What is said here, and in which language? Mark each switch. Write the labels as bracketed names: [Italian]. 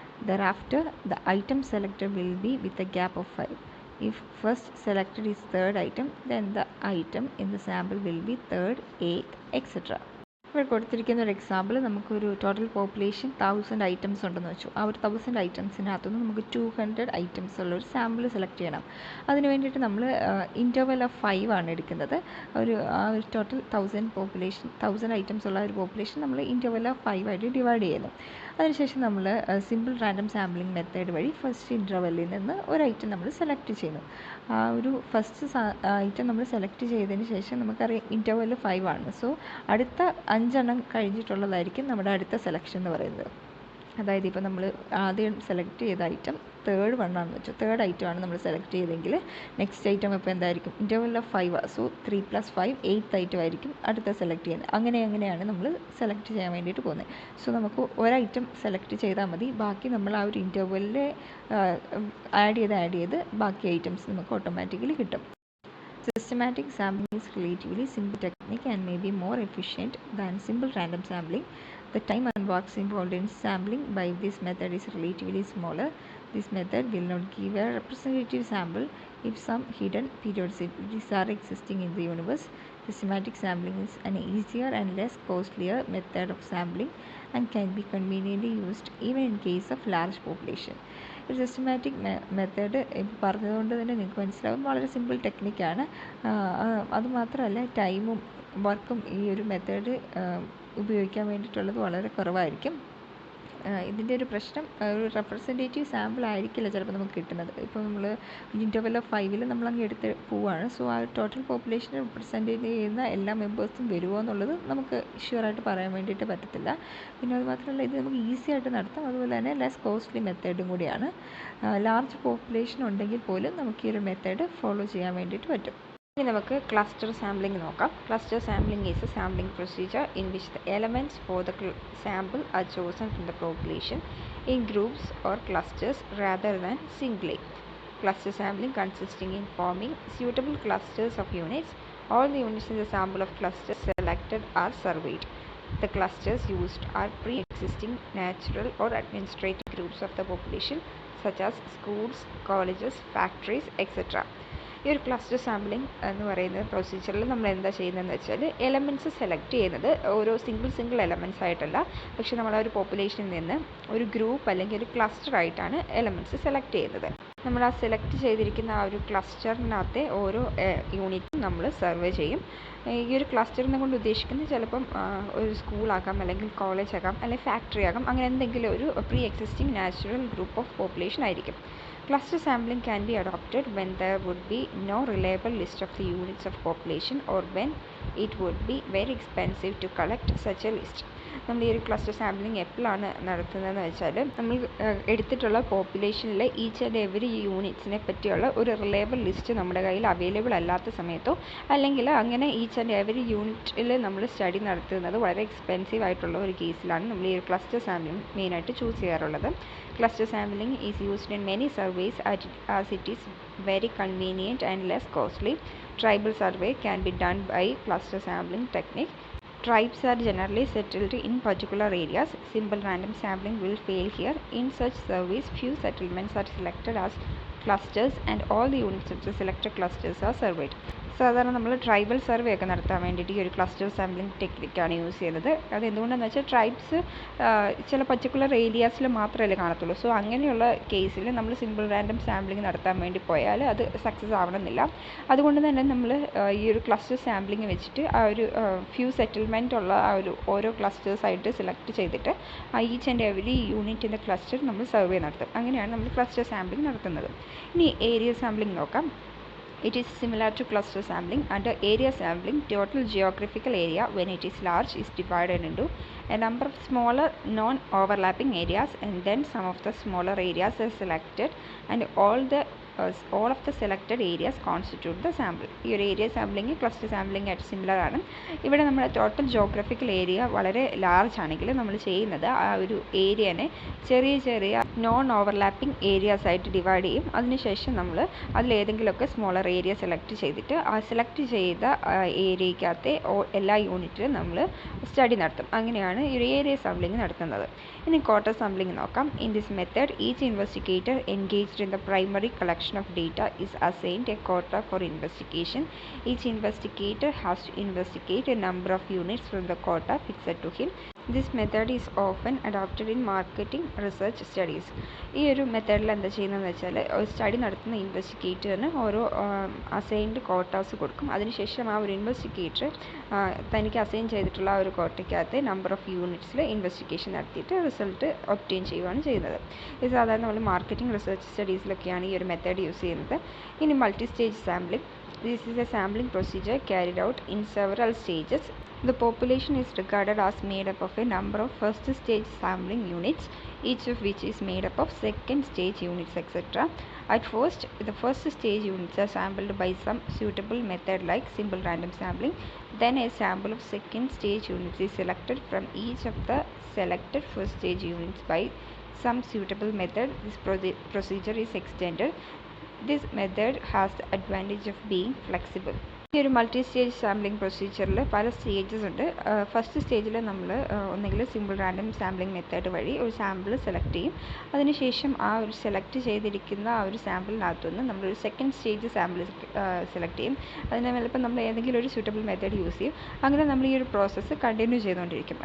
[English] Thereafter, the item selected will be with a gap of 5. If first selected is third item, then the item in the sample will be third, eighth, etc. [Malayalam] ഇവിടെ കൊടുത്തിരിക്കുന്ന ഒരു example, നമുക്കൊരു total population 1000 items ഉണ്ടെന്ന് വെച്ചു. ആ ഒരു 1000 ഐറ്റംസിനകത്തുനിന്ന് നമുക്ക് 200 items ഉള്ള ഒരു സാമ്പിൾ സെലക്ട് ചെയ്യണം. അതിന് വേണ്ടിയിട്ട് നമ്മൾ ഇൻ്റർവൽ ഓഫ് 5 ആണ് എടുക്കുന്നത്. ആ ഒരു ടോട്ടൽ 1000 ഐറ്റംസ് ഉള്ള ഒരു പോപ്പുലേഷൻ നമ്മൾ ഇൻ്റർവൽ ഓഫ് 5 ആയിട്ട് ഡിവൈഡ് ചെയ്യുന്നു. അതിനുശേഷം നമ്മൾ സിമ്പിൾ റാൻഡം സാമ്പിളിംഗ് മെത്തേഡ് വഴി ഫസ്റ്റ് ഇൻ്റർവെല്ലിൽ നിന്ന് ഒരു ഐറ്റം നമ്മൾ സെലക്ട് ചെയ്യുന്നു. ആ ഒരു ഫസ്റ്റ് ഐറ്റം നമ്മൾ സെലക്ട് ചെയ്തതിന് ശേഷം നമുക്കറിയാം ഇൻ്റർവെൽ 5 ആണ്. സോ അടുത്ത 5 എണ്ണം കഴിഞ്ഞിട്ടുള്ളതായിരിക്കും നമ്മുടെ അടുത്ത സെലക്ഷൻ എന്ന് പറയുന്നത്. അതായത് ഇപ്പോൾ നമ്മൾ ആദ്യം സെലക്ട് ചെയ്ത ഐറ്റം തേർഡ് വണ്ണാണെന്ന് വെച്ചു. തേർഡ് ഐറ്റം ആണ് നമ്മൾ സെലക്ട് ചെയ്തെങ്കിൽ നെക്സ്റ്റ് ഐറ്റം ഇപ്പോൾ എന്തായിരിക്കും, interval of 5. So 3 + 5 8th item ആയിരിക്കും അടുത്ത സെലക്ട് ചെയ്യുന്നത്. അങ്ങനെയാണ് നമ്മൾ സെലക്ട് ചെയ്യാൻ വേണ്ടിയിട്ട് പോകുന്നത്. സോ നമുക്ക് ഒരൈറ്റം സെലക്ട് ചെയ്താൽ മതി. ബാക്കി നമ്മൾ ആ ഒരു ഇൻ്റർവെല്ലിൽ ആഡ് ചെയ്ത് ബാക്കി ഐറ്റംസ് നമുക്ക് ഓട്ടോമാറ്റിക്കലി കിട്ടും. [English] Systematic sampling is relatively simple technique and may be more efficient than simple random sampling. The time and work involved in sampling by this method is relatively smaller. This method will not give a representative sample if some hidden periodicities are existing in the universe. Systematic sampling is an easier and less costlier method of sampling and can be conveniently used even in case of large population. [Malayalam] ഒരു systematic method ഇപ്പോൾ പറഞ്ഞതുകൊണ്ട് തന്നെ നിങ്ങൾക്ക് മനസ്സിലാവും, വളരെ simple ടെക്നിക്കാണ്. അതുമാത്രമല്ല ടൈമും വർക്കും ഈ ഒരു മെത്തേഡ് ഉപയോഗിക്കാൻ വേണ്ടിയിട്ടുള്ളത് വളരെ കുറവായിരിക്കും. ഇതിൻ്റെ ഒരു പ്രശ്നം, ഒരു റെപ്രസെൻറ്റേറ്റീവ് സാമ്പിൾ ആയിരിക്കില്ല ചിലപ്പോൾ നമുക്ക് കിട്ടുന്നത്. ഇപ്പോൾ നമ്മൾ ഇൻ്റർവെൽ ഓഫ് 5 നമ്മളങ്ങ് എടുത്ത് പോവുകയാണ്. സോ ആ ടോട്ടൽ പോപ്പുലേഷനെ റെപ്രസെൻറ്റ് ചെയ്യുന്ന എല്ലാ മെമ്പേഴ്സും വരുമോ എന്നുള്ളത് നമുക്ക് ഷുവറായിട്ട് പറയാൻ വേണ്ടിയിട്ട് പറ്റത്തില്ല. പിന്നെ അതുമാത്രമല്ല ഇത് നമുക്ക് ഈസി ആയിട്ട് നടത്താം. അതുപോലെ തന്നെ ലെസ് കോസ്റ്റ്ലി മെത്തേഡും കൂടിയാണ്. ലാർജ് പോപ്പുലേഷൻ ഉണ്ടെങ്കിൽ പോലും നമുക്ക് ഈ ഒരു മെത്തേഡ് ഫോളോ ചെയ്യാൻ വേണ്ടിയിട്ട് പറ്റും. ഇനി നമുക്ക് ക്ലസ്റ്റർ സാമ്പിളിംഗ് നോക്കാം. [English] Cluster sampling is a sampling procedure in which the elements for the sample are chosen from the population in groups or clusters rather than singly. Cluster sampling consisting in forming suitable clusters of units. All the units in the sample of clusters selected are surveyed. The clusters used are pre-existing natural or administrative groups of the population such as schools, colleges, factories, etc. [Malayalam] ഈ ഒരു cluster sampling എന്ന് പറയുന്ന പ്രൊസീജിയറിൽ നമ്മൾ എന്താ ചെയ്യുന്നതെന്ന് വെച്ചാൽ elements select ചെയ്യുന്നത് ഓരോ സിംഗിൾ എലമെൻറ്റ്സ് ആയിട്ടല്ല, പക്ഷേ നമ്മൾ ആ ഒരു പോപ്പുലേഷനിൽ നിന്ന് ഒരു ഗ്രൂപ്പ് അല്ലെങ്കിൽ ഒരു ക്ലസ്റ്റർ ആയിട്ടാണ് എലമെൻറ്റ്സ് സെലക്ട് ചെയ്യുന്നത്. നമ്മൾ ആ സെലക്ട് ചെയ്തിരിക്കുന്ന ആ ഒരു ക്ലസ്റ്ററിനകത്തെ ഓരോ യൂണിറ്റും നമ്മൾ സർവേ ചെയ്യും. ഈ ഒരു ക്ലസ്റ്ററിനെ കൊണ്ട് ഉദ്ദേശിക്കുന്നത് ചിലപ്പം ഒരു സ്കൂളാകാം, അല്ലെങ്കിൽ കോളേജ് ആകാം, അല്ലെങ്കിൽ ഫാക്ടറി ആകാം. അങ്ങനെ എന്തെങ്കിലും ഒരു pre existing natural group of population ആയിരിക്കും. [English] Cluster sampling can be adopted when there would be no reliable list of the units of population or when it would be very expensive to collect such a list. [Malayalam] നമ്മൾ ഈ ഒരു cluster sampling എപ്പോഴാണ് നടത്തുന്നതെന്ന് വെച്ചാൽ, നമ്മൾ എടുത്തിട്ടുള്ള പോപ്പുലേഷനിലെ each and every യൂണിറ്റ്സിനെ പറ്റിയുള്ള ഒരു റിലയബിൾ ലിസ്റ്റ് നമ്മുടെ കയ്യിൽ അവൈലബിൾ അല്ലാത്ത സമയത്തോ, അല്ലെങ്കിൽ അങ്ങനെ ഈച്ച് ആൻഡ് എവറി യൂണിറ്റിൽ നമ്മൾ സ്റ്റഡി നടത്തുന്നത് വളരെ എക്സ്പെൻസീവ് ആയിട്ടുള്ള ഒരു കേസിലാണ് നമ്മൾ ഈ ഒരു ക്ലസ്റ്റർ സാമ്പിളിംഗ് മെയിനായിട്ട് ചൂസ് ചെയ്യാറുള്ളത്. [English] Cluster sampling is used in many surveys as it is very convenient and less costly. Tribal survey can be done by cluster sampling technique. Tribes are generally settled in particular areas. Simple random sampling will fail here. In such surveys, few settlements are selected as clusters and all the units of the selected clusters are surveyed. [Malayalam] സാധാരണ നമ്മൾ tribal survey ഒക്കെ നടത്താൻ വേണ്ടിയിട്ട് ഈ ഒരു cluster sampling ടെക്നിക്കാണ് use ചെയ്യുന്നത്. അത് എന്തുകൊണ്ടാണെന്ന് വെച്ചാൽ ട്രൈബ്സ് ചില പർട്ടിക്കുലർ ഏരിയാസിൽ മാത്രമല്ലേ കാണത്തുള്ളൂ. സോ അങ്ങനെയുള്ള കേസിൽ നമ്മൾ സിമ്പിൾ റാൻഡം സാമ്പിളിംഗ് നടത്താൻ വേണ്ടി പോയാൽ അത് സക്സസ് ആവണമെന്നില്ല. അതുകൊണ്ട് തന്നെ നമ്മൾ ഈ ഒരു ക്ലസ്റ്റർ സാമ്പിളിംഗ് വെച്ചിട്ട് ആ ഒരു ഫ്യൂ സെറ്റിൽമെൻ്റ് ഉള്ള ആ ഒരു ഓരോ ക്ലസ്റ്റേഴ്സായിട്ട് സെലക്ട് ചെയ്തിട്ട് ഈച്ച് ആൻഡ് എവരി യൂണിറ്റിൻ്റെ ക്ലസ്റ്റർ നമ്മൾ സർവേ നടത്തും. അങ്ങനെയാണ് നമ്മൾ ക്ലസ്റ്റർ സാമ്പിളിംഗ് നടത്തുന്നത്. ഇനി ഏരിയ സാമ്പിളിംഗ് നോക്കാം. [English] It is similar to cluster sampling. Under area sampling, total geographical area, when it is large, is divided into a number of smaller non-overlapping areas, and then some of the smaller areas are selected, and all of the selected areas constitute the sample. [Malayalam] ഈ ഒരു area sampling cluster sampling ആയിട്ട് similar ആണ്. ഇവിടെ നമ്മുടെ total geographical area വളരെ large ആണെങ്കിൽ നമ്മൾ ചെയ്യുന്നത് ആ ഒരു ഏരിയനെ ചെറിയ നോൺ ഓവർലാപ്പിംഗ് ഏരിയാസ് ആയിട്ട് ഡിവൈഡ് ചെയ്യും. അതിനുശേഷം നമ്മൾ അതിലേതെങ്കിലുമൊക്കെ സ്മോളർ ഏരിയ സെലക്ട് ചെയ്തിട്ട് ആ സെലക്ട് ചെയ്ത ഏരിയക്കകത്തെ എല്ലാ യൂണിറ്റിലും നമ്മൾ സ്റ്റഡി നടത്തും. അങ്ങനെയാണ് ഈ ഒരു ഏരിയ സാമ്പിളിംഗ് നടത്തുന്നത്. ഇനി quota sampling നോക്കാം. [English] In this method, each investigator engaged in the primary collection of data is assigned a quota for investigation. Each investigator has to investigate a number of units from the quota fixed to him. This method is often adopted in marketing research studies. [Malayalam] ഈ ഒരു മെത്തേഡിൽ എന്താ ചെയ്യുന്നതെന്ന് വെച്ചാൽ ഒരു study നടത്തുന്ന ഇൻവെസ്റ്റിഗേറ്ററിന് ഓരോ assigned quotas കൊടുക്കും. അതിനുശേഷം ആ ഒരു ഇൻവെസ്റ്റിഗേറ്റർ തനിക്ക് അസൈൻ ചെയ്തിട്ടുള്ള ആ ഒരു കോട്ടയ്ക്കകത്ത് നമ്പർ ഓഫ് യൂണിറ്റ്സിൽ ഇൻവെസ്റ്റിഗേഷൻ നടത്തിയിട്ട് റിസൾട്ട് ഒബ്റ്റെയിൻ ചെയ്യുകയാണ് ചെയ്യുന്നത്. ഇത് സാധാരണ നമ്മൾ മാർക്കറ്റിംഗ് റിസർച്ച് സ്റ്റഡീസിലൊക്കെയാണ് ഈ ഒരു മെത്തേഡ് യൂസ് ചെയ്യുന്നത്. ഇനി multi stage sampling. [English] This is a sampling procedure carried out in several stages. The population is regarded as made up of a number of first stage sampling units, each of which is made up of second stage units, etc. At first, the first stage units are sampled by some suitable method like simple random sampling. Then a sample of second stage units is selected from each of the selected first stage units by some suitable method. This procedure is extended. This method has the advantage of being flexible. [Malayalam] ഈ ഒരു multi stage sampling പ്രൊസീജിയറിൽ പല stages ഉണ്ട്. First സ്റ്റേജിൽ നമ്മൾ ഒന്നെങ്കിൽ simple random sampling method വഴി ഒരു sample select ചെയ്യും. അതിനുശേഷം ആ ഒരു സെലക്ട് ചെയ്തിരിക്കുന്ന ആ ഒരു സാമ്പിളിനകത്തുനിന്ന് നമ്മളൊരു സെക്കൻഡ് സ്റ്റേജ് സാമ്പിൾ സെലക്ട് ചെയ്യും. അതിന് ചിലപ്പോൾ നമ്മൾ ഏതെങ്കിലും ഒരു സ്യൂട്ടബിൾ മെത്തേഡ് യൂസ് ചെയ്യും. അങ്ങനെ നമ്മൾ ഈ ഒരു പ്രോസസ്സ് കണ്ടിന്യൂ ചെയ്തുകൊണ്ടിരിക്കും.